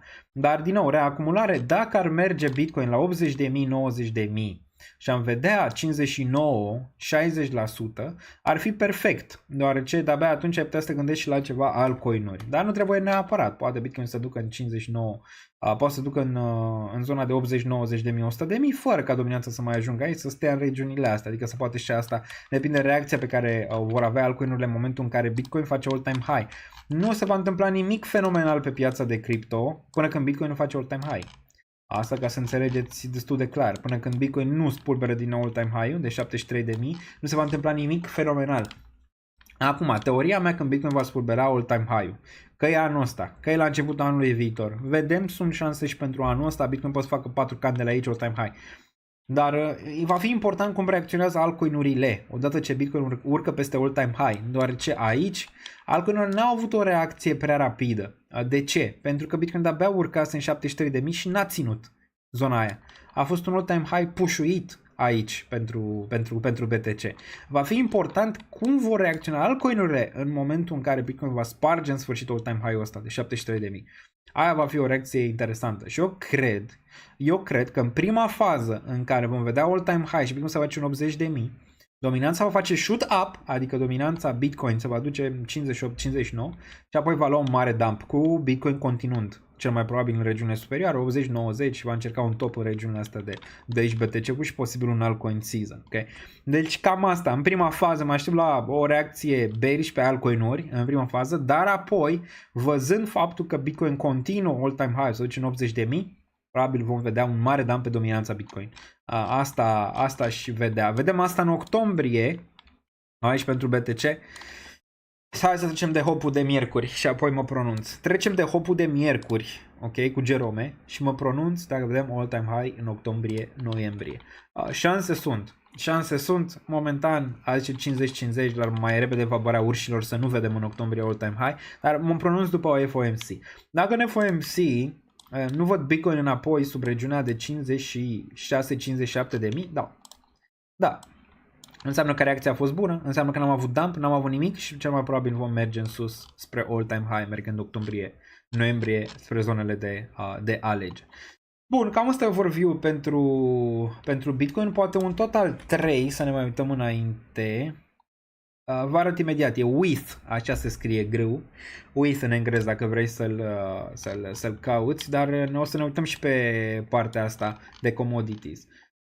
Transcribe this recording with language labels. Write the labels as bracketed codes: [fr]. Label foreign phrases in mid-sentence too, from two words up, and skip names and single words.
[ro] Dar din nou, reacumulare, dacă ar merge Bitcoin la 80.000, 90.000 și am vedea 59-60%, ar fi perfect, deoarece de-abia atunci ai putea să te gândești și la ceva altcoin-uri. Dar nu trebuie neapărat, poate Bitcoin să ducă în 59, poate să ducă în zona de 80-90.000, 100.000, fără ca dominanța să mai ajungă aici, să stea în regiunile astea, adică să poate și asta, depinde de reacția pe care vor avea altcoin-urile în momentul în care Bitcoin face [en] all-time high. [ro] Nu se va întâmpla nimic fenomenal pe piața de cripto până când Bitcoin face [en] all-time high. [ro] Asta ca să înțelegeți destul de clar. Până când Bitcoin nu spulberă din nou [en] all-time high-ul [ro] de 73.000, nu se va întâmpla nimic fenomenal. Acum, teoria mea când Bitcoin va spulbera [en] all-time high-ul, [ro] că e anul ăsta, că e la începutul anului viitor, vedem, sunt șanse și pentru anul ăsta, Bitcoin poate să facă 4 candele aici [en] all-time high. [ro] Dar va fi important cum reacționează altcoin-urile odată ce Bitcoin urcă peste [en] all-time high, [ro] deoarece aici altcoin-urile n-au avut o reacție prea rapidă. De ce? Pentru că Bitcoin de-abia urcase în 73.000 și n-a ținut zona aia. A fost un all-time high pușuit aici pentru BTC. Va fi important cum vor reacționa altcoin-urile în momentul în care Bitcoin va sparge în sfârșit [en] all-time high-ul [ro] ăsta de 73.000. Aia va fi o reacție interesantă și eu cred că în prima fază în care vom vedea [en] all-time high [ro] și Bitcoin se va face în 80.000, dominanța va face [en] shoot up, [ro] adică dominanța Bitcoin se va duce în 58-59 și apoi va lua un mare dump cu Bitcoin continuând, cel mai probabil în regiune superioară, 80-90 și va încerca un top în regiunea asta de aici BTC-ul și posibil un [en] altcoin season. [ro] Okay? Deci cam asta, în prima fază mă aștept la o reacție bearish pe altcoin-uri în prima fază, dar apoi văzând faptul că Bitcoin continuă [en] all-time high, [ro] se duce în 80.000, probabil vom vedea un mare dump pe dominanța Bitcoin. Asta și vedea. Vedem asta în octombrie, aici pentru BTC. Hai să trecem de hopul de miercuri și apoi mă pronunț. Trecem de hopul de miercuri, ok, cu Jerome și mă pronunț dacă vedem [en] all-time high [ro] în octombrie-noiembrie. Șanse sunt, momentan, a zice 50-50, dar mai repede va apărea urșilor să nu vedem în octombrie [en] all-time high, [ro] dar mă pronunț după o FOMC. Dacă în FOMC nu văd Bitcoin înapoi sub regiunea de 56-57 de mii, da. Înseamnă că reacția a fost bună, înseamnă că n-am avut dump, n-am avut nimic și cel mai probabil vom merge în sus spre [en] all-time high, [ro] mergând octombrie-noiembrie spre zonele de alegeri. Bun, cam asta e overview pentru Bitcoin, poate un total 3 să ne mai uităm înainte. Vă arăt imediat, e with, așa se scrie greu, with în engleză dacă vrei să-l cauți, dar o să ne uităm și pe partea asta de commodities.